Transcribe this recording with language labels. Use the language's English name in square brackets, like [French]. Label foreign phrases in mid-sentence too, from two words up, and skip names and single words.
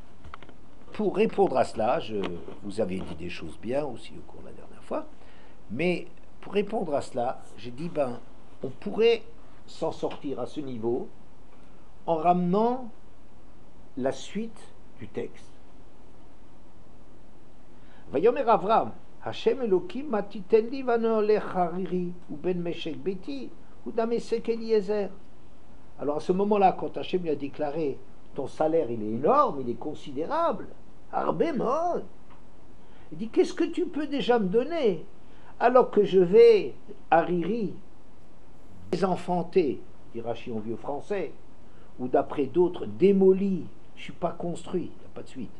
[French] Alors, pour répondre à cela, vous avez dit des choses bien aussi au cours de la dernière fois, mais pour répondre à cela, j'ai dit, on pourrait s'en sortir à ce niveau en ramenant la suite du texte. [Hebrew] ויאמר אברם, ה' אלהים מה תתן לי ואנכי הולך ערירי ובן משק ביתי הוא דמשק אליעזר. [French] Alors à ce moment-là, quand Hashem lui a déclaré, ton salaire il est énorme, il est considérable, Arbemod, il dit, qu'est-ce que tu peux déjà me donner alors que je vais, Hariri, désenfanter, dit Rachi en vieux français, ou d'après d'autres, démoli, je ne suis pas construit, il n'y a pas de suite.